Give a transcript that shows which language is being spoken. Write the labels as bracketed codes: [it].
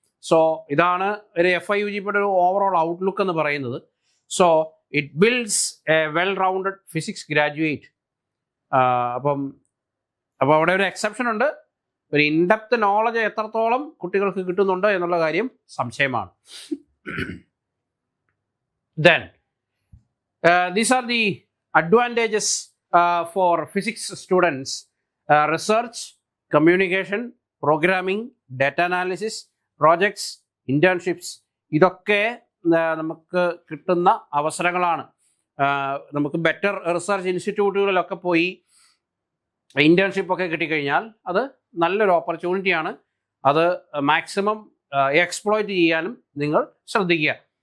[ml] So ഇതാണ് ഒരു FIUGPയുടെ ഒരു ഓവറോൾ ഔട്ട്ലുക്ക് എന്ന് പറയുന്നത്. [en] So it builds a well rounded physics graduate. [ml] അപ്പം അവിടെ ഒരു എക്സെപ്ഷൻ ഉണ്ട്. ഒരു ഇൻഡെപ്ത് നോളജ് എത്രത്തോളം കുട്ടികൾക്ക് കിട്ടുന്നുണ്ട് എന്നുള്ള കാര്യം സംശയമാണ്. [en] Then these are the advantages for physics students: research, communication, programming, data analysis, projects, internships. [ml] ഇതൊക്കെ നമുക്ക് കിട്ടുന്ന അവസരങ്ങളാണ്. നമുക്ക് ബെറ്റർ റിസർച്ച് ഇൻസ്റ്റിറ്റ്യൂട്ടുകളിലൊക്കെ പോയി ഇൻറ്റേൺഷിപ്പൊക്കെ കിട്ടിക്കഴിഞ്ഞാൽ അത് നല്ലൊരു ഓപ്പർച്യൂണിറ്റിയാണ്. അത് മാക്സിമം എക്സ്പ്ലോയിറ്റ് ചെയ്യാനും നിങ്ങൾ ശ്രദ്ധിക്കുക.